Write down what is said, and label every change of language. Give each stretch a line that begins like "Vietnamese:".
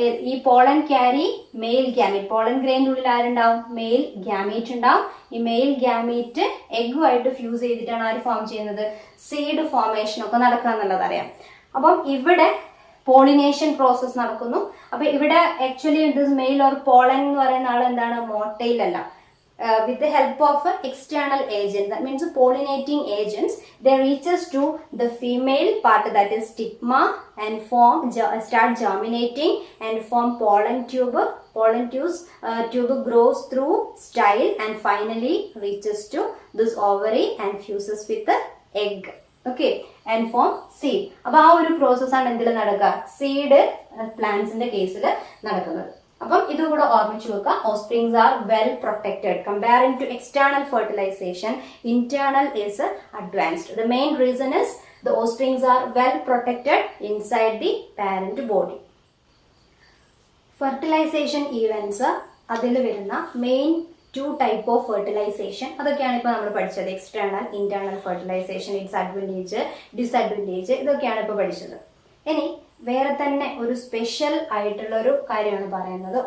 Malayalam: ഈ pollen carry mail gamete, pollen ഗ്രെയിൻ്റെ ഉള്ളിൽ ആരുണ്ടാവും, mail gamete ഉണ്ടാവും. ഈ മെയിൽ ഗ്യാമീറ്റ് എഗ്ഗുമായിട്ട് ഫ്യൂസ് ചെയ്തിട്ടാണ് ആര് ഫോം ചെയ്യുന്നത്, സീഡ് ഫോർമേഷൻ ഒക്കെ നടക്കുക എന്നുള്ളത് അറിയാം. അപ്പം ഇവിടെ പോളിനേഷൻ പ്രോസസ് നടക്കുന്നു. അപ്പൊ ഇവിടെ actually
English: this male or pollen
Malayalam: എന്ന് പറയുന്ന ആൾ എന്താണ്, മോട്ടൈൽ അല്ല.
English: With the help of external agents, that means pollinating agents, they reaches to the female part, that is stigma, and start germinating and form pollen tube. Pollen tube grows through style and finally reaches to this ovary and fuses with the egg. Okay, and form seed.
Malayalam: അപ്പോൾ ആ ഒരു പ്രോസസ്സാണ് എന്തിൽ നടക്കുക, seed പ്ലാന്റ്സിന്റെ കേസിൽ നടക്കുന്നത്. അപ്പം ഇതുകൂടെ ഓർമ്മിച്ചു വെക്കുക.
English: Offsprings are well protected comparing to external fertilization. Internal is advanced. The main reason is the offsprings are well protected inside the parent body.
Malayalam: Fertilization events അതിൽ വരുന്ന മെയിൻ
English: 2 type of fertilization
Malayalam: അതൊക്കെയാണ് ഇപ്പോൾ നമ്മൾ പഠിച്ചത്.
English: external, internal fertilization, its advantage, disadvantage,
Malayalam: ഇതൊക്കെയാണ് ഇപ്പോൾ പഠിച്ചത്. ഇനി വേറെ തന്നെ ഒരു സ്പെഷ്യൽ ആയിട്ടുള്ള ഒരു കാര്യമാണ് പറയുന്നത്.